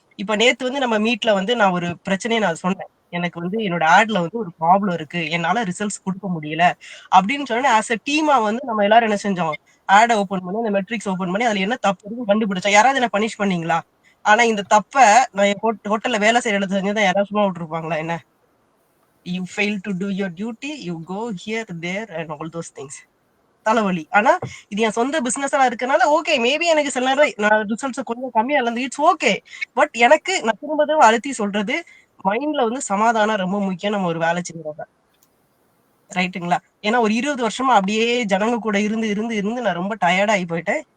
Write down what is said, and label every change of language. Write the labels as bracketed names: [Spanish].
[Tamil] இப்ப நேத்து வந்து நம்ம மீட்ல வந்து நான் ஒரு பிரச்சனையை நான் சொன்னேன். எனக்கு வந்து என்னோட ஆட்ல வந்து ஒரு ப்ராப்ளம் இருக்கு, என்னால ரிசல்ட்ஸ் கொடுக்க முடியல அப்படின்னு சொன்னா, ஆஸ் அ டீமா வந்து நம்ம எல்லாரும் என்ன செஞ்சோம், ஆட் ஓபன் பண்ணி அந்த மெட்ரிக்ஸ் ஓபன் பண்ணி அதுல என்ன தப்பு இருக்குன்னு கண்டுபிடிச்சோம். யாராவது என்ன பனிஷ் பண்ணீங்களா? ஆனா இந்த தப்ப நான் ஹோட்டல்ல வேலை செய்யற இடத்துல செஞ்சுதான் யாராவது சும்மா விட்டுருப்பாங்களா என்ன? [English] you fail to do your duty, you go here, there and all those things. [Tamil] தலைவலி. ஆனா இது என் சொந்த பிசினஸா இருக்கனால ஓகே, மேபி எனக்கு சில நேரம் நான் ரிசல்ட்ஸ் கொஞ்சம் கம்மியா இருந்து இட்ஸ் ஓகே. பட் எனக்கு நான் திரும்ப அழுத்தி சொல்றது, மைண்ட்ல வந்து சமாதானம் ரொம்ப முக்கியம் நம்ம ஒரு வேலை செய்யறப்ப. ரைட்டுங்களா? ஏன்னா ஒரு 20 வருஷமா அப்படியே ஜனங்க கூட இருந்து இருந்து இருந்து நான் ரொம்ப டயர்ட் ஆகி போயிட்டேன்.